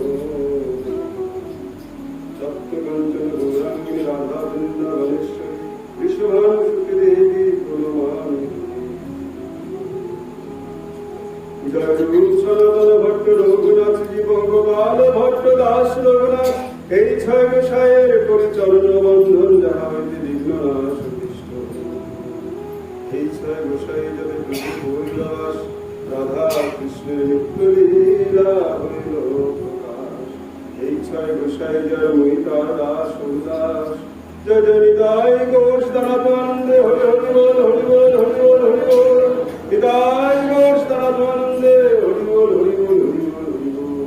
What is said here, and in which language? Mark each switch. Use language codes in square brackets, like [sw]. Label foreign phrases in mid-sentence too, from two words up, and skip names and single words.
[sa] सप्तकञ्चन गौराङ्गिनी राधा वृन्दावनेश्वरी विश्वभानुसुते देवी प्रणमामि। [bn] जय सनातन भट्ट रघुनाथ जी गोपाल भट्ट दास रघुनाथ এই ছয় গোসাইয়ের পরিচরণ বন্ধন যাহা হইতে বিঘ্ন নাশ অতিষ্ঠ। এই ছয় গোসাই যাদের প্রভু হরিদাস রাধা কৃষ্ণের নিত্য লীলা হইল প্রকাশ। এই ছয় গোসাই জয় মহিতার দাস হরিদাস জয় জয় নিতাই ঘোষ দানাত আনন্দে হরি হরি বল হরি বল হরি বল হরি বল নিতাই ঘোষ দানাত আনন্দে হরি বল হরি বল হরি বল হরি বল।